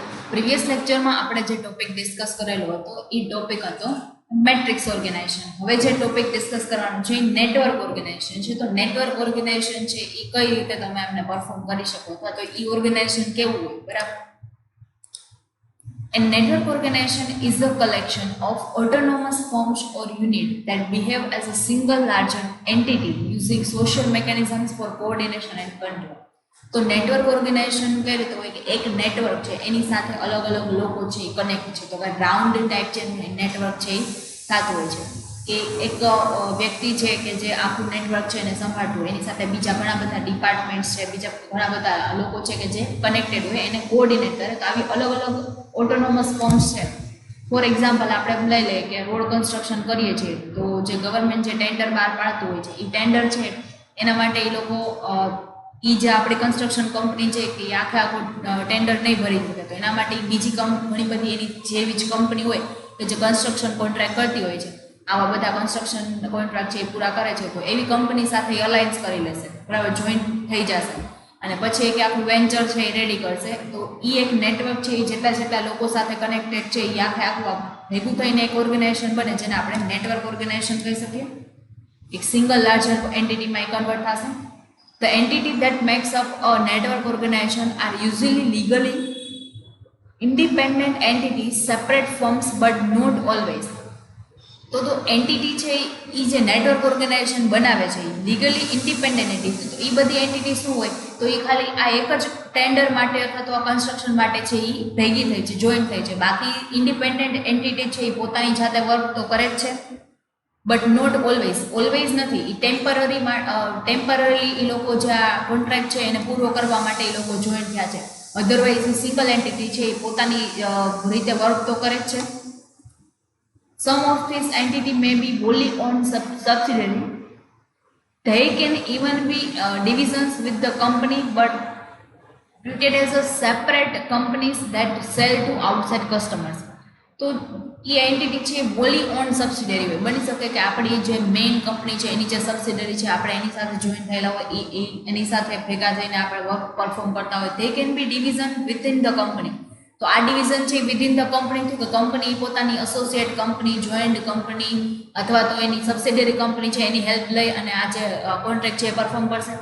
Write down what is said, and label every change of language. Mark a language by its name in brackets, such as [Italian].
[Gujarati] Previous લેક્ચરમાં આપણે જે ટોપિક ડિસ્કસ કરેલો હતો એ ટોપિક હતો મેટ્રિક્સ ઓર્ગેનાઇઝેશન. હવે જે ટોપિક ડિસ્કસ કરવાનું છે નેટવર્ક ઓર્ગેનાઇઝેશન છે. તો નેટવર્ક ઓર્ગેનાઇઝેશન છે એ કઈ રીતે તમે એમને પરફોર્મ કરી શકો અથવા તો એ ઓર્ગેનાઇઝેશન કેવું હોય, બરાબર. [English] A network organization is a collection of autonomous firms or units that behave as a single larger entity using social mechanisms for coordination and control. [Gujarati] તો નેટવર્ક ઓર્ગેનાઇઝેશન કઈ રીતે હોય કે એક નેટવર્ક છે એની સાથે અલગ અલગ લોકો છે એ કનેક્ટ છે. તો કે રાઉન્ડ ટાઈપ છે નેટવર્ક છે એ થતું હોય છે કે એક વ્યક્તિ છે કે જે આખું નેટવર્ક છે એને સંભાળતું હોય, એની સાથે બીજા ઘણા બધા ડિપાર્ટમેન્ટ્સ છે, બીજા ઘણા બધા લોકો છે કે જે કનેક્ટેડ હોય એને કોઓર્ડિનેટ કરે. તો આવી અલગ અલગ ઓટોનોમસ ફોર્મ્સ છે. ફોર એક્ઝામ્પલ આપણે લઈ લઈએ કે રોડ કન્સ્ટ્રક્શન કરીએ છીએ તો જે ગવર્મેન્ટ જે ટેન્ડર બહાર પાડતું હોય છે એ ટેન્ડર છે એના માટે એ લોકો જે આપણી કન્સ્ટ્રક્શન કંપની છે કે આખે આખું ટેન્ડર નહીં ભરી શકે, તો એના માટે બીજી ઘણી બધી એની જેવી જ કંપની હોય કે જે કન્સ્ટ્રક્શન કોન્ટ્રાક્ટ કરતી હોય છે, આવા બધા કન્સ્ટ્રક્શન કોન્ટ્રાક્ટ છે એ પૂરા કરે છે, તો એવી કંપની સાથે અલાયન્સ કરી લેશે, બરાબર, જોઈન્ટ થઈ જશે અને પછી એક આખું વેન્ચર છે એ રેડી કરશે. તો એ એક નેટવર્ક છે એ જેટલા લોકો સાથે કનેક્ટેડ છે એ આખે આખું ભેગું થઈને એક ઓર્ગેનાઇઝેશન બને જેને આપણે નેટવર્ક ઓર્ગેનાઇઝેશન કહી શકીએ. એક સિંગલ લાર્જર એન્ટિટીમાં કન્વર્ટ થશે. [English] The entity that makes up a network organization are usually legally independent entities, separate firms, but not always. [Gujarati] તો એન્ટિટી છે એ જે નેટવર્ક ઓર્ગેનાઇઝેશન બનાવે છે લીગલી ઇન્ડિપેન્ડન્ટ એન્ટિટી. તો એ બધી એન્ટિટી શું હોય તો એ ખાલી આ એક જ ટેન્ડર માટે અથવા તો આ કન્સ્ટ્રક્શન માટે છે એ ભેગી થઈ છે, જોઈન્ટ થઈ છે. બાકી ઇન્ડિપેન્ડન્ટ એન્ટિટી છે એ પોતાની જાતે વર્ક તો કરે જ છે, [English] but not always [Gujarati] નથી. એ ટેમ્પરરી એ લોકો જે આ કોન્ટ્રાક્ટ છે એને પૂરો કરવા માટે એ લોકો જોઈન્ટ થયા છે. અધરવાઇઝ એ સિંગલ એન્ટિટી છે એ પોતાની રીતે વર્ક તો કરે જ છે. [English] Some of these entity may be wholly owned subsidiary. They can even be divisions with the company but treated as a separate companies that sell to outside customers. [Gujarati] તો એ entity છે volley on subsidiary હોય. બની શકે કે આપણી જે main company છે એની જે સબસિડરી છે આપણે એની સાથે જોઈન થયેલા હોય એની સાથે ભેગા થઈને આપણે વર્ક પરફોર્મ કરતા હોય. [English] તે can be division within the company. [Gujarati] તો આ ડિવિઝન છે [English] within the company, [Gujarati] તો કંપની પોતાની એસોસિએટ કંપની, જોઈન્ટ કંપની અથવા તો એની સબસિડરી કંપની છે એની હેલ્પ લઈ અને આ જે કોન્ટ્રાક્ટ છે એ પરફોર્મ કરશે.